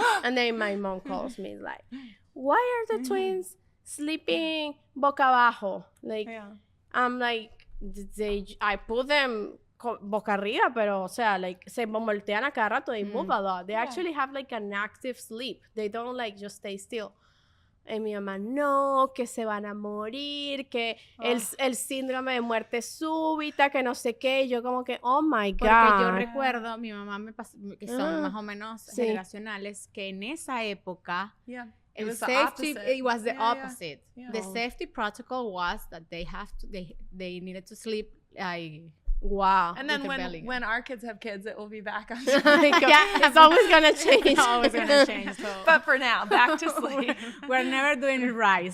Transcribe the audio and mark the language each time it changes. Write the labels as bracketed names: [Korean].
[English] And then my mom calls me like, why are the twins sleeping [Spanish] boca abajo? [English] Like, I'm like, I put them [Spanish] boca arriba, pero, o sea, [English] like, [Spanish] se voltean a cada rato, [English] they move a lot. They actually have like an active sleep. They don't like just stay still. [Spanish] Y mi mamá, no, que se van a morir, que el síndrome de muerte súbita, que no sé qué. Y yo como que, [English] oh my God. [Spanish] Porque yo recuerdo, mi mamá me pasó, que son más o menos generacionales, que en esa época, [English] it was the opposite. Yeah. The safety protocol was that they needed to sleep like... Wow. And then when our kids have kids, it will be back on. It's always going to change. It's always going to change. So. But for now, back to sleep. We're never doing it right.